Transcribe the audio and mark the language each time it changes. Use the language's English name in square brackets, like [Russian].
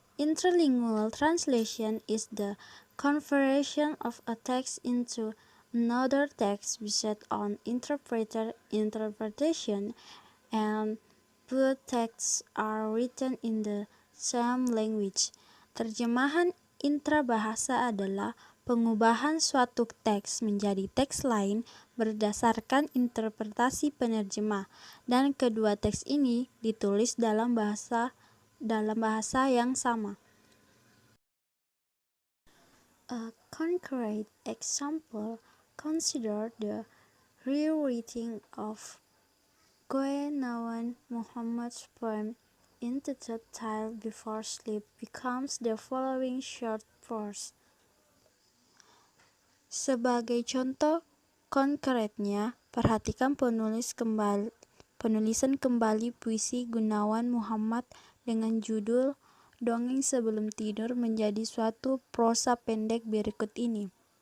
[English] Intralingual translation is the conversion of a text into another text based on interpretation, and both texts are written in the same language. [Indonesian] Terjemahan intrabahasa adalah pengubahan suatu teks menjadi teks lain berdasarkan interpretasi penerjemah, dan kedua teks ini ditulis dalam bahasa yang sama. [English] A concrete example, consider the rewriting of Gunawan Muhammad's poem entitled "Tile Before Sleep" becomes the following short verse. [Indonesian] Sebagai contoh konkretnya, perhatikan penulisan kembali puisi Gunawan Muhammad dengan judul "Dongeng Sebelum Tidur" menjadi suatu prosa pendek berikut ini.